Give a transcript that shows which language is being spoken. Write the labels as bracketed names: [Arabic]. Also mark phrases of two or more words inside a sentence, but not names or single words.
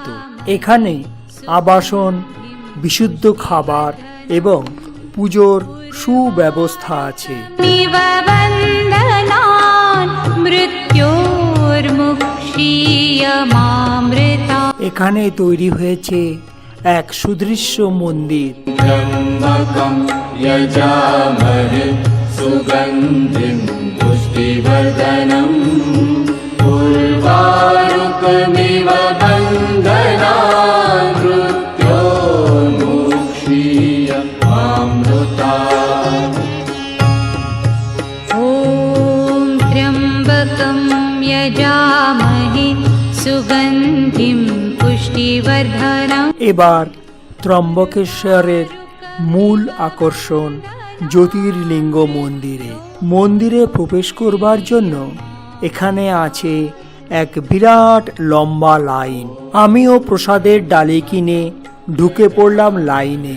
[Bangla] এখানে আবাসন, বিশুদ্ধ খাবার এবং পুজোর সুব্যবস্থা আছে। এখানে তৈরি হয়েছে এক সুদৃশ্য মন্দির। [Sanskrit] सुगन्धिं पुष्टिवर्धनम् उर्वारुकमिव बन्धनान् मृत्योर्मुक्षीय मामृतात्। ॐ त्र्यम्बकं यजामहे सुगन्धिं पुष्टिवर्धनम्। [Bangla] এবার ত্রম্বকেশ্বরের মূল আকর্ষণ জ্যোতির্লিঙ্গ মন্দিরে। মন্দিরে প্রবেশ করবার জন্য এখানে আছে এক বিরাট লম্বা লাইন। আমিও প্রসাদের ডালি কিনে ঢুকে পড়লাম লাইনে।